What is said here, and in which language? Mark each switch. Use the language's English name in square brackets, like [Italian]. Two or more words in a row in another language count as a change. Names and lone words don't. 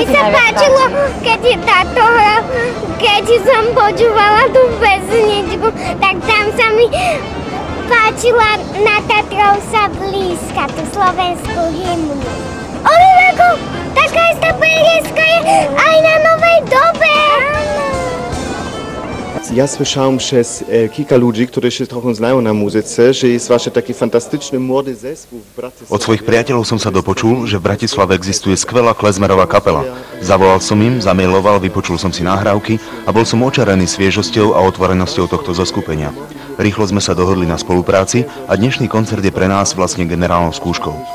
[Slovak] sa páčilo, keď som počúvala tú pesničku, tak tam sa mi páčila Na Tatrou sa blízka, tú slovenskú hymnu. Oliveko, taká istá pieska je aj na Novej dobe. [Polish] Ja słyszałem przez kilka ludzi, którzy się trochę znają na muzyce, że jest właśnie taki fantastyczny młody zespół w Bratislavě. [Slovak] Od svojich priateľov som sa dopočul, že v Bratislave existuje skvelá klezmerová kapela. Zavolal som im, zamailoval, vypočul som si nahrávky a bol som očarený sviežosťou a otvorenosťou tohto zoskupenia. Rýchlo sme sa dohodli na spolupráci a dnešný koncert je pre nás vlastne generálnou skúškou.